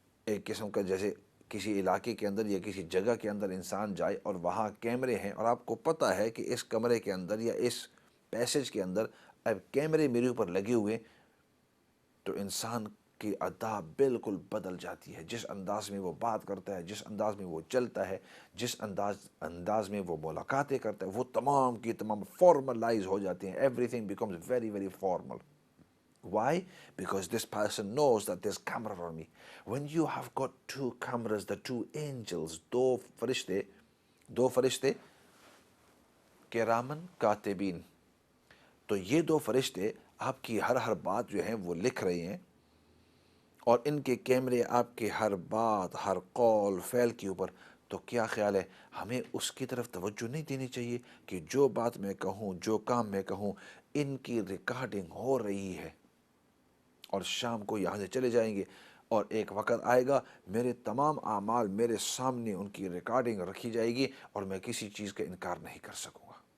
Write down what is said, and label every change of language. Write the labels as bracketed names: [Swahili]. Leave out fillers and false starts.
[Urdu] ایک قسم کا، جیسے کسی علاقے کے اندر یا کسی جگہ کے اندر انسان جائے اور وہاں کیمرے ہیں، اور آپ کو پتہ ہے کہ اس کمرے کے اندر یا اس پیسج کے اندر اب کیمرے میرے اوپر لگے ہوئے، تو انسان کی ادا بالکل بدل جاتی ہے۔ جس انداز میں وہ بات کرتا ہے، جس انداز میں وہ چلتا ہے، جس انداز میں وہ ملاقاتیں کرتا ہے، وہ تمام کی تمام فارملائز ہو جاتے ہیں۔ [English] Everything becomes very very formal. [Urdu] Why? [English] Because this person knows that there's camera on me. When you have got two cameras, the two angels, [Urdu] دو فرشتے کرامن کاتبین، تو یہ دو فرشتے آپ کی ہر بات جو ہیں وہ لکھ رہے ہیں، اور ان کے کیمرے آپ کے ہر بات، ہر قول فعل کے اوپر۔ تو کیا خیال ہے، ہمیں اس کی طرف توجہ نہیں دینی چاہیے کہ جو بات میں کہوں، جو کام میں کہوں، ان کی ریکارڈنگ ہو رہی ہے، اور شام کو یہاں سے چلے جائیں گے، اور ایک وقت آئے گا میرے تمام اعمال میرے سامنے ان کی ریکارڈنگ رکھی جائے گی، اور میں کسی چیز کا انکار نہیں کر سکوں گا۔